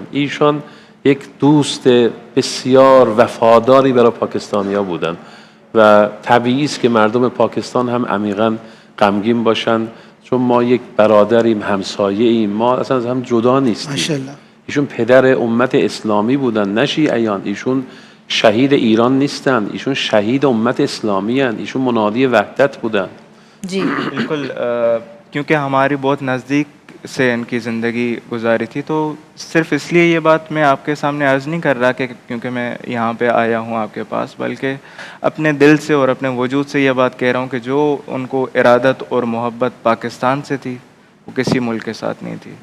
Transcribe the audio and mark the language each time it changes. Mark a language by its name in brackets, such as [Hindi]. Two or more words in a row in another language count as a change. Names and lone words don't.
[Persian] ایشان یک دوست بسیار وفاداری برای پاکستانی‌ها بودن و طبیعی است که مردم پاکستان هم عمیقاً غمگین باشن، چون ما یک برادریم، همسایه ایم، ما اصلا از هم جدا نیستیم. ماشاءاللہ. ایشون پدر امت اسلامی بودن، نه شیعیان. ایشون شهید ایران نیستن، ایشون شهید امت اسلامی هستند. ایشون منادی وحدت بودن. [Urdu] جی بالکل، کیونکہ ہماری بہت نزدیک سے ان کی زندگی گزاری تھی، تو صرف اس لیے یہ بات میں آپ کے سامنے عرض نہیں کر رہا کہ کیونکہ میں یہاں پہ آیا ہوں آپ کے پاس، بلکہ اپنے دل سے اور اپنے وجود سے یہ بات کہہ رہا ہوں کہ جو ان کو ارادت اور محبت پاکستان سے تھی وہ کسی ملک کے ساتھ نہیں تھی.